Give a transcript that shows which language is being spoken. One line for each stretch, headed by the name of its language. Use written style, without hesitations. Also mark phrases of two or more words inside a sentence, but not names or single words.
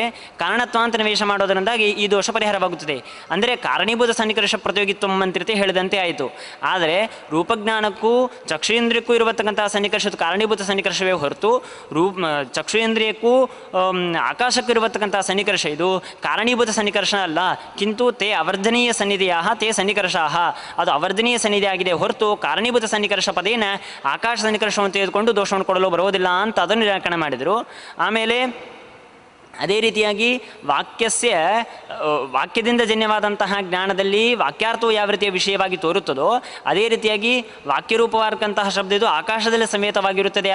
Kannada: ಕಾರಣತ್ವ ಅಂತ ನಿವೇಶ ಮಾಡೋದರಿಂದಾಗಿ ಈ ದೋಷ ಪರಿಹಾರವಾಗುತ್ತದೆ. ಅಂದರೆ ಕಾರಣೀಭೂತ ಸನ್ನಿಕರ್ಷ ಪ್ರತಿಯೋಗಿತ್ವ ಮಂತ್ರಿತೆ ಹೇಳಿದಂತೆ ಆಯಿತು. ಆದರೆ ರೂಪಜ್ಞಾನಕ್ಕೂ ಚಕ್ಷುರೇಂದ್ರಿಯಕ್ಕೂ ಇರತಕ್ಕಂತಹ ಸನ್ನಿಕರ್ಷದ ಕಾರಣೀಭೂತ ಸನ್ನಿಕರ್ಷವೇ ಹೊರತು ಚಕ್ಷುರೇಂದ್ರಿಯಕ್ಕೂ ಆಕಾಶಕ್ಕೂ ಇರತಕ್ಕಂತಹ ಸನ್ನಿಕರ್ಷ ಇದು ಕಾರಣೀಭೂತ ಸನ್ನಿಕರ್ಷ ಅಲ್ಲ.
Sanskrit: ಕಿಂತು ತೇ ಅವರ್ಧನೀಯ ಸನ್ನಿಧಿಯಾ ತೇ ಸನ್ನಿಕರ್ಷಾಹ,
Kannada: ಅದು ಅವರ್ಧನೀಯ ಸನ್ನಿಧಿ ಆಗಿದೆ ಹೊರತು ಕಾರಣೀಭೂತ ಸನ್ನಿಕರ್ಷ ಪದೇನ ಆಕಾಶ ಸನ್ನಿಕರ್ಷವನ್ನು ತೆಗೆದುಕೊಂಡು ದೋಷವನ್ನು ಕೊಡಲು ಬರುವುದಿಲ್ಲ ಅಂತ ಅದನ್ನು ನಿರಾಕರಣೆ ಮಾಡಿದರು. ಆಮೇಲೆ ಅದೇ ರೀತಿಯಾಗಿ ವಾಕ್ಯದಿಂದ ಜನ್ಯವಾದಂತಹ ಜ್ಞಾನದಲ್ಲಿ ವಾಕ್ಯಾರ್ಥವು ಯಾವ ರೀತಿಯ ವಿಷಯವಾಗಿ ತೋರುತ್ತದೋ ಅದೇ ರೀತಿಯಾಗಿ ವಾಕ್ಯರೂಪವಾದಂತಹ ಶಬ್ದ ಇದು ಆಕಾಶದಲ್ಲಿ ಸಮೇತವಾಗಿರುತ್ತದೆ.